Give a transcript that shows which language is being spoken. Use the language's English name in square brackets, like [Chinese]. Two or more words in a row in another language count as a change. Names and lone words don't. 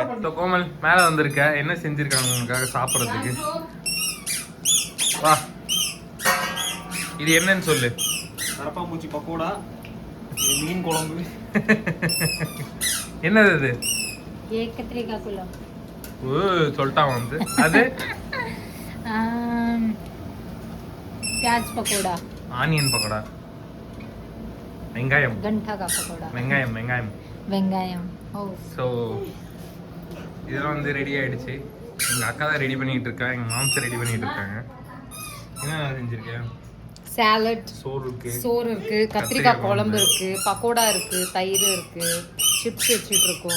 [Tamil] ஸோ கோமல் மேலே வந்திருக்க, என்ன செஞ்சிருக்காங்க உங்களுக்காக சாப்பிட்றதுக்கு. வா, இது என்னன்னு சொல்லு. கரப்பாம்பூச்சி பக்கோடா, மீன் குழம்பு. என்னது அது? கத்திரிக்காய் குழம்பு. ஓ சொல்லிட்டான் வந்து. அது [Hindi] प्याज पकोड़ा, [Tamil] ஆனியன் பக்கோடா, வெங்காயம், [Hindi] गंठा का पकोड़ा, [Tamil] வெங்காயம். வெங்காயம். ஓ ஸோ இதெல்லாம் வந்து ரெடி ஆயிடுச்சு. எங்கள் அக்கா தான் ரெடி பண்ணிட்டு இருக்கா, எங்கள் மாம்ஸ் ரெடி பண்ணிட்டு இருக்காங்க. என்ன செஞ்சிருக்கேன்? சாலட், சோறு இருக்கு, கத்திரிக்காய் குழம்பு இருக்கு, பக்கோடா இருக்கு, தயிர் இருக்கு, சிப்ஸ் வச்சுட்டு இருக்கோம்.